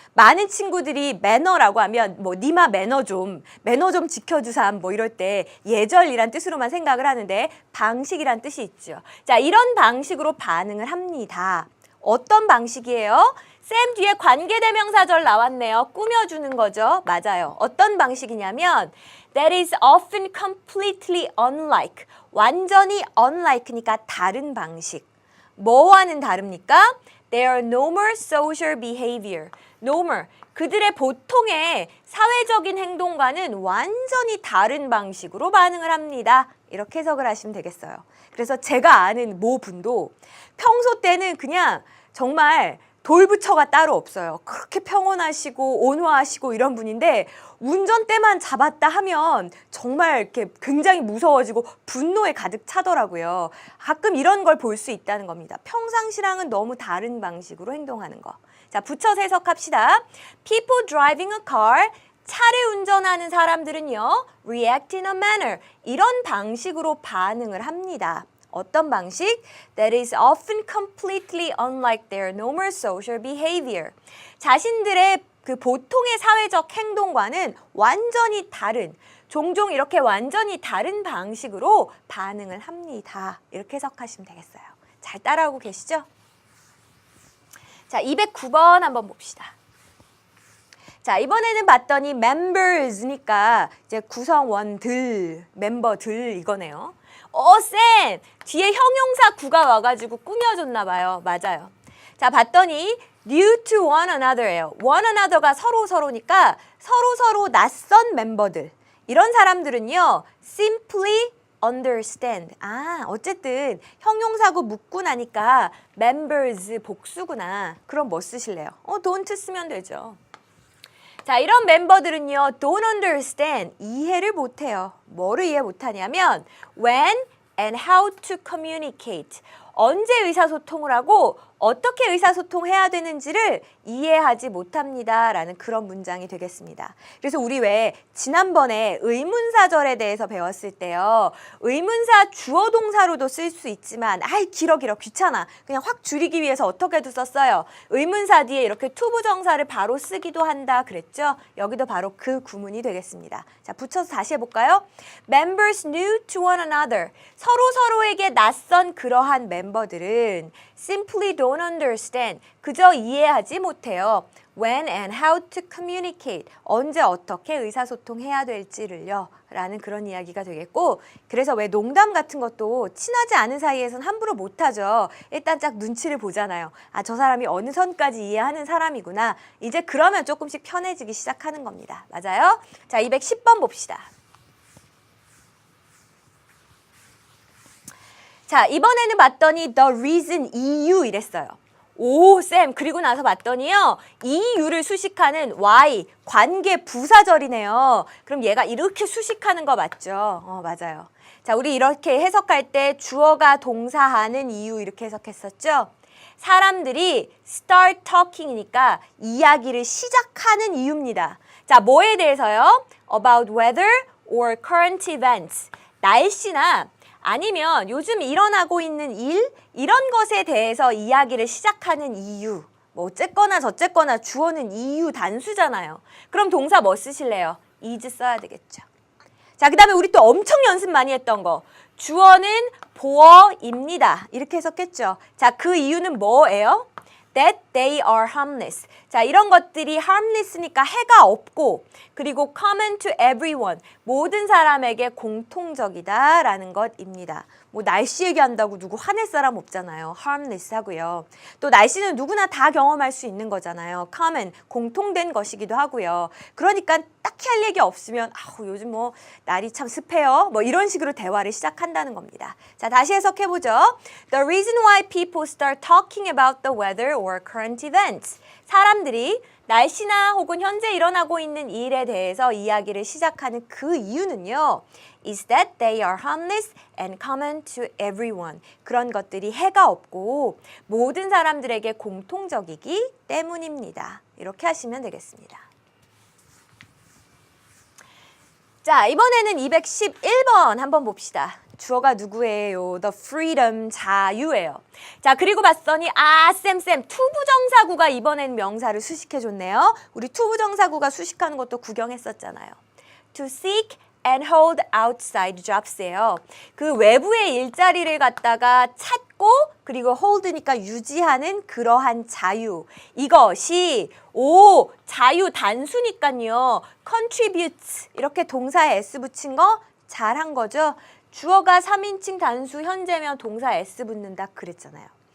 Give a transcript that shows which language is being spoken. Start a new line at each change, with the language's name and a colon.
Korean: 많은 친구들이 매너라고 하면 뭐 니마 매너 좀 지켜주삼 뭐 이럴 때 예절이란 뜻으로만 생각을 하는데 방식이란 뜻이 있죠. 자, 이런 방식으로 반응을 합니다. 어떤 방식이에요? 쌤 뒤에 관계대명사절 나왔네요. 꾸며주는 거죠. 맞아요. 어떤 방식이냐면
English: that is often completely unlike.
Korean: 완전히 unlike니까 다른 방식. 뭐와는 다릅니까?
English: Their normal social behavior. normal.
Korean: 그들의 보통의 사회적인 행동과는 완전히 다른 방식으로 반응을 합니다. 이렇게 해석을 하시면 되겠어요. 그래서 제가 아는 모 분도 평소 때는 그냥 정말 돌부처가 따로 없어요. 그렇게 평온하시고 온화하시고 이런 분인데 운전대만 잡았다 하면 정말 이렇게 굉장히 무서워지고 분노에 가득 차더라고요. 가끔 이런 걸 볼 수 있다는 겁니다. 평상시랑은 너무 다른 방식으로 행동하는 거. 자, 붙여서 해석합시다.
English: People driving a car.
Korean: 차를 운전하는 사람들은요.
English: react in a manner.
Korean: 이런 방식으로 반응을 합니다. 어떤 방식?
English: That is often completely unlike their normal social behavior.
Korean: 자신들의 그 보통의 사회적 행동과는 완전히 다른, 종종 이렇게 완전히 다른 방식으로 반응을 합니다. 이렇게 해석하시면 되겠어요. 잘 따라오고 계시죠? 자, 209번 한번 봅시다. 자, 이번에는 봤더니 members니까 이제 구성원들, 멤버들 이거네요. 쌤! 뒤에 형용사 구가 와가지고 꾸며줬나 봐요. 맞아요. 자, 봤더니
English: new to one another예요.
Korean: one another가 서로니까 서로 낯선 멤버들. 이런 사람들은요.
English: simply understand.
Korean: 어쨌든 형용사구 묻고 나니까 members 복수구나. 그럼 뭐 쓰실래요? don't 쓰면 되죠. 자, 이런 멤버들은요.
English: don't understand.
Korean: 이해를 못해요. 뭐를 이해 못하냐면
English: when and how to communicate.
Korean: 언제 의사소통을 하고 어떻게 의사소통해야 되는지를 이해하지 못합니다. 라는 그런 문장이 되겠습니다. 그래서 우리 왜 지난번에 의문사절에 대해서 배웠을 때요. 의문사 주어 동사로도 쓸 수 있지만 길어 귀찮아. 그냥 확 줄이기 위해서 어떻게도 썼어요. 의문사 뒤에 이렇게 투부정사를 바로 쓰기도 한다 그랬죠. 여기도 바로 그 구문이 되겠습니다. 자, 붙여서 다시 해볼까요?
English: Members new to one another.
Korean: 서로에게 낯선 그러한 멤버들은
English: simply don't understand.
Korean: 그저 이해하지 못해요.
English: When and how to communicate.
Korean: 언제 어떻게 의사소통해야 될지를요. 라는 그런 이야기가 되겠고 그래서 왜 농담 같은 것도 친하지 않은 사이에선 함부로 못하죠. 일단 딱 눈치를 보잖아요. 저 사람이 어느 선까지 이해하는 사람이구나. 이제 그러면 조금씩 편해지기 시작하는 겁니다. 맞아요? 자, 210번 봅시다. 자, 이번에는 봤더니 the reason 이유 이랬어요. 오, 쌤. 그리고 나서 봤더니요. 이유를 수식하는 why, 관계 부사절이네요. 그럼 얘가 이렇게 수식하는 거 맞죠? 맞아요. 자, 우리 이렇게 해석할 때 주어가 동사하는 이유 이렇게 해석했었죠? 사람들이
English: start talking
Korean: 이니까 이야기를 시작하는 이유입니다. 자, 뭐에 대해서요?
English: About weather or current events.
Korean: 날씨나 아니면 요즘 일어나고 있는 일, 이런 것에 대해서 이야기를 시작하는 이유. 뭐 어쨌거나 저쨌거나 주어는 이유 단수잖아요. 그럼 동사 뭐 쓰실래요? is 써야 되겠죠. 자, 그 다음에 우리 또 엄청 연습 많이 했던 거. 주어는 보어입니다. 이렇게 해석했죠. 자, 그 이유는 뭐예요?
English: That they are harmless.
Korean: 자, 이런 것들이 harmless니까 해가 없고 그리고
English: common to everyone.
Korean: 모든 사람에게 공통적이다라는 것입니다. 뭐 날씨 얘기한다고 누구 화낼 사람 없잖아요. harmless 하고요. 또 날씨는 누구나 다 경험할 수 있는 거잖아요. common, 공통된 것이기도 하고요. 그러니까 딱히 할 얘기 없으면 요즘 뭐 날이 참 습해요. 뭐 이런 식으로 대화를 시작한다는 겁니다. 자, 다시 해석해보죠.
English: The reason why people start talking about the weather or current events.
Korean: 사람들이 날씨나 혹은 현재 일어나고 있는 일에 대해서 이야기를 시작하는 그 이유는요.
English: is that they are harmless and common to everyone.
Korean: 그런 것들이 해가 없고 모든 사람들에게 공통적이기 때문입니다. 이렇게 하시면 되겠습니다. 자, 이번에는 211번 한번 봅시다. 주어가 누구예요?
English: The freedom,
Korean: 자유예요. 자, 그리고 봤더니 쌤, 투부정사구가 이번엔 명사를 수식해줬네요. 우리 투부정사구가 수식하는 것도 구경했었잖아요.
English: To seek and hold outside jobs예요.
Korean: 그 외부의 일자리를 갖다가 찾고 그리고 hold니까 유지하는 그러한 자유. 이것이 자유 단수니까요. contributes 이렇게 동사에 s 붙인 거 잘한 거죠. 주어가 3인칭 단수 현재면 동사 s 붙는다 그랬잖아요.